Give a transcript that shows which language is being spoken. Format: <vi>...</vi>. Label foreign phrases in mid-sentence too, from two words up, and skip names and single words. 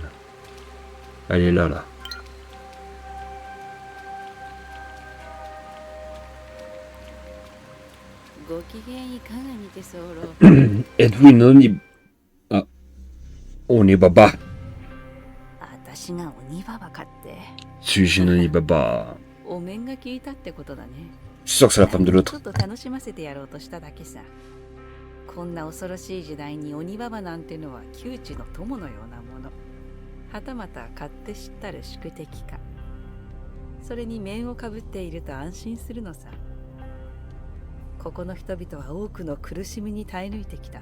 <fr>Elle est là, là. Êtes-vous une oni... Ah, Onibaba. Suis-je une Onibaba? Je suis sûr que c'est la femme de l'autre.</fr> <ja>こんな恐ろしい時代に鬼ババなんてのは窮地の友のようなもの。はたまた勝手知ったる宿敵か。それに面をかぶっていると安心するのさ。ここの人々は多くの苦しみに耐え抜いてきた。</ja>